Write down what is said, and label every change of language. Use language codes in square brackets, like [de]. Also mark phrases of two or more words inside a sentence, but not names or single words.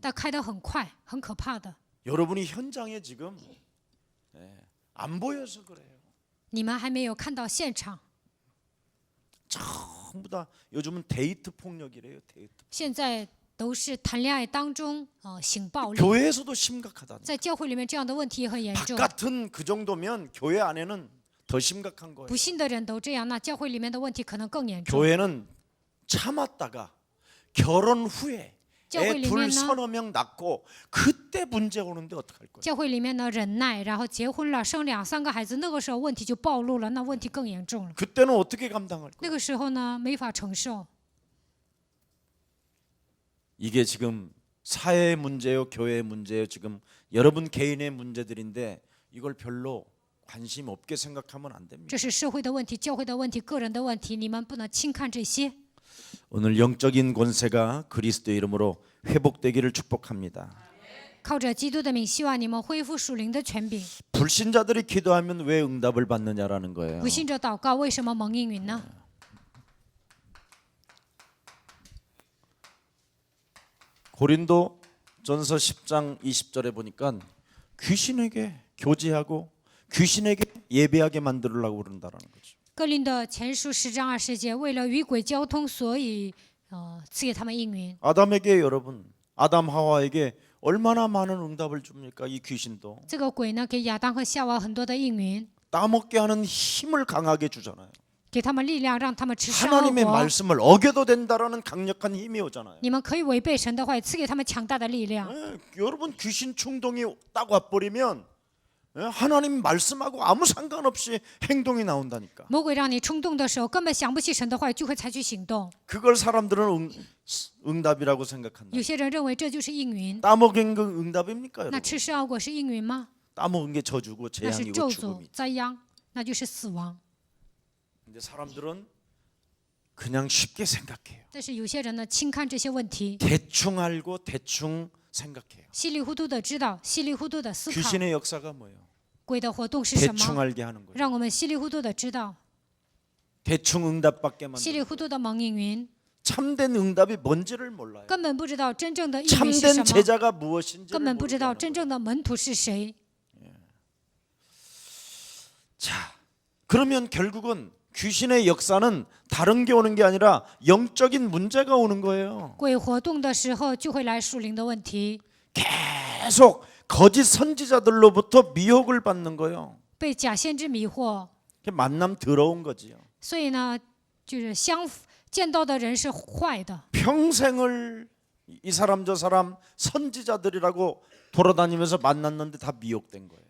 [zh] 但开得很快，很可怕的。 [ko] 여러분이 현장에 지금 안 보여서 그래요. [zh] 你们还没有看到现场。 [ko] 전부 다 요즘은 데이트 폭력이래요. 데이트. [zh] 现在都是谈恋爱当中性暴力， [ko] 교회에서도 심각하다. [zh] 在教会里面这样的问题也很严重。 [ko] 바깥은 그 정도면 교회 안에는 더 심각한 거예요. [zh] 不信的人都这样，那教会里面的问题可能更严重。 [ko] 교회는 참았다가 결혼 후에 애 [zh] 教会里 [ko] 둘 [zh] 面呢， [ko] 서너 명 낳고 그때 문제 오는데 어떡할 거예요? [zh] 教会里面呢忍耐，然后结婚了，生2、3个孩子，那个时候问题就暴露了，那问题更严重了。 [ko] 그때는 어떻게 감당할 거예요? [zh] 那个时候呢，没法承受。 [ko] 이게 지금 사회의 문제요, 교회의 문제요, 지금 여러분 개인의 문제들인데 이걸 별로 관심 없게 생각하면 안 됩니다. [zh] 这是社会的问题、教会的问题、个人的问题，你们不能轻看这些。 [ko] 오늘 영적인 권세가 그리스도의 이름으로 회복되기를 축복합니다. [zh] 靠着基督的名，希望你们恢复属灵的权柄。 [ko] 불신자들이 기도하면 왜 응답을 받느냐라는 거예요. [zh] 不信者祷告，为什么蒙应允呢？ [ko] 고린도전서 10장 20절에 보니까 귀신에게 교제하고 귀신에게 예배하게 만들려고 그런다라는 거죠. [zh] 哥林的前书10章20节，为了与鬼交通，所以赐给他们应允。 [ko] 아담에게 여러분, 아담 하와에게 얼마나 많은 응답을 줍니까? 이 귀신도 [zh] 这个鬼呢，给亚当和夏娃很多的应允， [ko] 따먹게 하는 힘을 강하게 주잖아요. [zh] 给他们力量，让他们吃生而 [ko] 하나님의 [zh] 活。 [ko] 말씀을 어겨도 된다라는 강력한 힘이 오잖아요. [zh] 你们可以违背神的话语，赐给他们强大的力量。 [ko] 여러분 귀신 충동이 딱 와버리면 하나님 말씀하고 아무 상관없이 행동이 나온다니까. [zh] 魔鬼让你冲动的时候，根本想不起神的话语，就会采取行动。 [ko] 그걸 사람들은 응답이라고 생각한다. [zh] 有些人认为这就是应允， [ko] 따먹은 건 응답입니까, [zh] 那 [ko] 여러분? [zh] 吃生而果是应允吗？ [ko] 따먹은 게 저주고 [zh] 那是 [ko] 재앙이고 [zh] 咒诅 [ko] 죽음이. [zh] 灾殃，那就是死亡。 [ko] 근데 사람들은 그냥 쉽게 생각해요. [zh] 但是有些人呢，轻看这些问题， [ko] 대충 알고 대충 생각해요. [zh] 稀里糊涂的知道，稀里糊涂的思考。 [ko] 귀신의 역사가 뭐예요? [zh] 鬼的活动是什 [ko] 대충 [zh] 么？ [ko] 알게 하는 거예요. [zh] 让我们稀里糊涂的知道， [ko] 대충 응답받게 [zh] 稀里 [ko] 만드는 [zh] 糊涂的蒙应允， [ko] 참된 응답이 뭔지를 몰라요. [zh] 根本不知道真正的应允是什 [ko] 참된 [zh] 么， [ko] 제자가 무엇인지를 [zh] 根本不知 [ko] 모르게 [zh] 道 [ko] 하는 [zh] 真 [ko] 거예요. [zh] 正的门徒是谁。 [ko] 자, 그러면 결국은 귀신의 역사는 다른 게 오는 게 아니라 영적인 문제가 오는 거예요. [zh] 鬼活动的时候，就会来属灵的问题， [ko] 계속 거짓 선지자들로부터 미혹을 받는 거예요. [zh] 被假先知迷惑。 [ko] 만남 더러운 거지요. [zh] 所以呢，就是见到的人是坏的， [ko] 평생을 이 사람 저 사람 선지자들이라고 돌아다니면서 만났는데 다 미혹된 거예요.